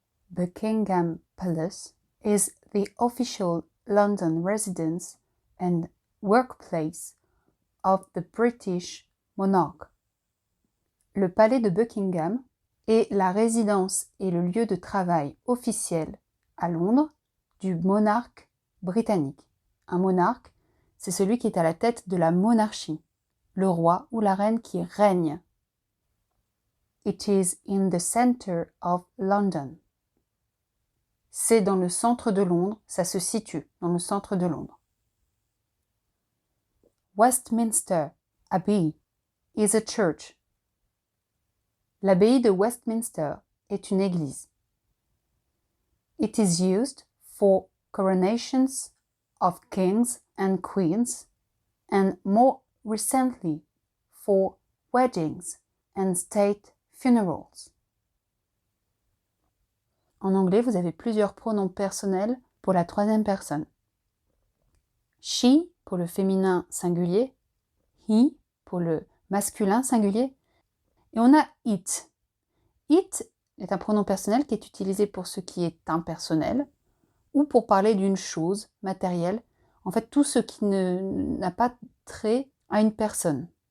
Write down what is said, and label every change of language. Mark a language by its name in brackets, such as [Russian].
[English] Buckingham Palace is the official London residence and workplace of the British monarch. [French] Le palais de Buckingham est la résidence et le lieu de travail officiel à Londres du monarque britannique. Un monarque, c'est celui qui est à la tête de la monarchie, le roi ou la reine qui règne. [English] It is in the center of London. [French] C'est dans le centre de Londres, ça se situe dans le centre de Londres. [English] Westminster Abbey is a church. [French] L'abbaye de Westminster est une église. [English] It is used for coronations of kings and queens, and more recently for weddings and state funerals. [French] En anglais, vous avez plusieurs pronoms personnels pour la troisième personne. She pour le féminin singulier, he pour le masculin singulier, et on a it. It est un pronom personnel qui est utilisé pour ce qui est impersonnel ou pour parler d'une chose matérielle, en fait tout ce qui n'a pas trait à une personne.